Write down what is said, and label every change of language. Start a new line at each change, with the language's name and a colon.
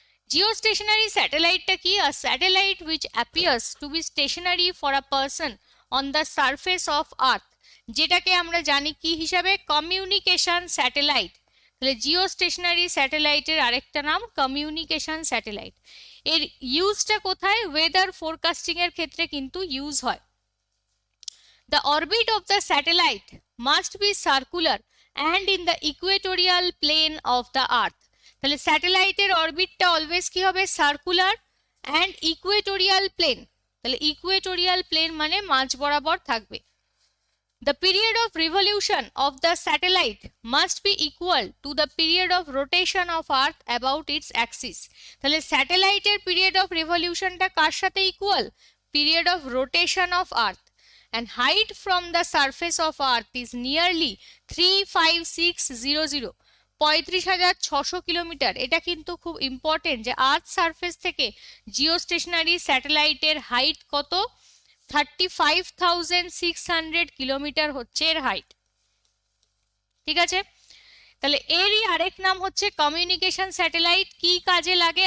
Bangla: Geostationary স্যাটেলাইটটা কি?
English: a satellite which appears to be stationary for a person on the surface of earth,
Bangla: যেটাকে আমরা জানি কি হিসাবে? Communication satellite. তাহলে জিওস্টেশনারি স্যাটেলাইটের আরেকটা নাম কমিউনিকেশন স্যাটেলাইট। এর ইউজটা কোথায়? ওয়েদার ফোরকাস্টিং এর ক্ষেত্রে কিন্তু ইউজ হয়।
English: The orbit of the satellite must be circular and in the equatorial plane of the earth.
Bangla: তাহলে স্যাটেলাইটের অরবিটটা অলওয়েজ কি হবে? Circular and Equatorial plane. তাহলে ইকুয়েটোরিয়াল প্লেন মানে মাঝ বরাবর থাকবে।
English: The period of revolution of the satellite must be equal to the period of rotation of earth about its axis.
Bangla: তাহলে স্যাটেলাইটের পিরিয়ড অফ রিভলিউশনটা কার সাথে equal?
English: Period of rotation of earth. And height from the surface of earth is nearly 35600 35,600 kilometre.
Bangla: এটা কিন্তু খুব important যে earth surface থেকে geostationary স্যাটেলাইটের height কত, 35,600 কিলোমিটার হচ্ছে এর হাইট। ঠিক আছে, তাহলে এরই আরেক নাম হচ্ছে কমিউনিকেশন স্যাটেলাইট। কি কাজে লাগে?